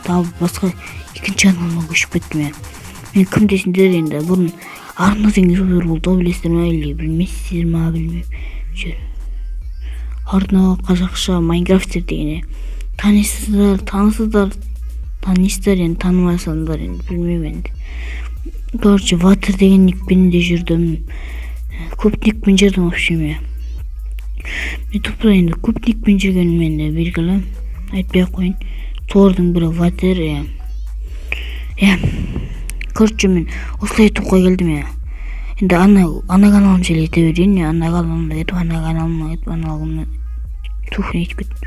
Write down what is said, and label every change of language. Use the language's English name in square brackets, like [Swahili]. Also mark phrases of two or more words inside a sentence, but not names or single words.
[Kazakh] Тағы басқа екінші каналыма көшіп кеттім я. Мен кім десеңдер енді бұрын Арна деген ютубер болды, білесіздер ма, или білмейсіздер ма, білмеймін. Арна қазақша Майнкрафтер деген, танисыздар, енді танымасаңдар енді білмеймін енді. Короче, Ватыр деген никпен де жүрдім. Көп никпен жүрдім, [Russian] в общем, я. [Kazakh] Ютубта енді көп никпен жүргенім енді белгілі. Айтпай ақ қойын. Солардың бірі Ватыр, я. Я. Короче, мен осылай ютубқа келдім, я. Енді ана каналым жайлы айта берейін, я. Ана каналымды айтып, ана каналымды тух не айтып кеттім.